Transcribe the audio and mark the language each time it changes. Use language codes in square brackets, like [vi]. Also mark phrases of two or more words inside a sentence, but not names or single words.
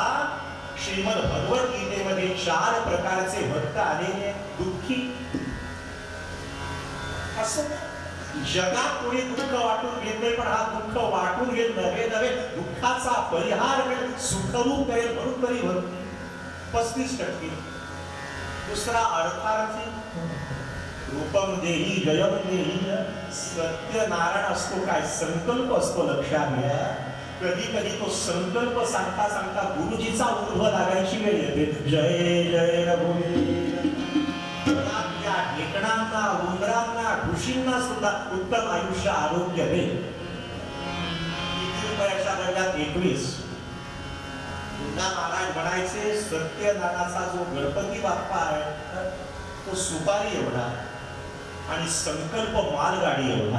[mr] श्रीमद भगवद्गीतेमध्ये 4 प्रकारचे भक्त आलेले. दुःखी असं जगात कोणी दुःख वाटून घेत नाही. पण हा दुःख वाटून घेत नव्हे नव्हे दुःखाचा परिहार करेल, सुखरूप करेल म्हणून तरी भक्ती 35%. दुसरा अर्थार्थी [sa] रूपम देही जयम देही. [mr] सत्यनारायण असतो काय संकल्प असतो. लक्षात घ्या. कधी कधी तो संकल्प सांगता सांगता गुरुजीचा ऊर्ध्व लागायची वेळ येते. जय जय रघुवीर. त्या ढेकणांना उंदरांना ढुशींना सुद्धा उत्तम आयुष्य आरोग्य दे. किती रुपयाच्या दरम्यान 21. पुन्हा महाराज म्हणायचे सत्यनारायणाचा जो गणपती बाप्पा आहे तो सुपारी एवढा आणि संकल्प मालगाडी एवढा.